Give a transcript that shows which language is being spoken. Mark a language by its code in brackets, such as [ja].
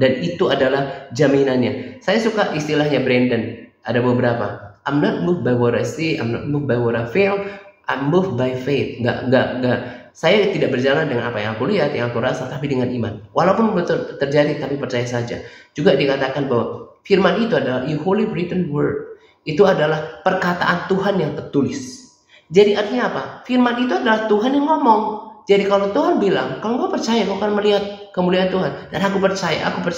[id] Dan itu adalah jaminannya. Saya suka istilahnya Brandon. Ada beberapa. [en] I'm not moved by what I see. I'm not moved by what I feel. I'm moved by faith. [id] Enggak. Saya tidak berjalan dengan apa yang aku lihat, yang aku rasa, tapi dengan iman. Walaupun betul terjadi, tapi percaya saja. Juga dikatakan bahwa firman itu adalah [en] your holy written word. [id] Itu adalah perkataan Tuhan yang tertulis. Jadi artinya apa? Firman itu adalah Tuhan yang ngomong. Jadi kalau Tuhan bilang, kalau kau percaya, kau akan melihat kemuliaan Tuhan. Dan aku percaya.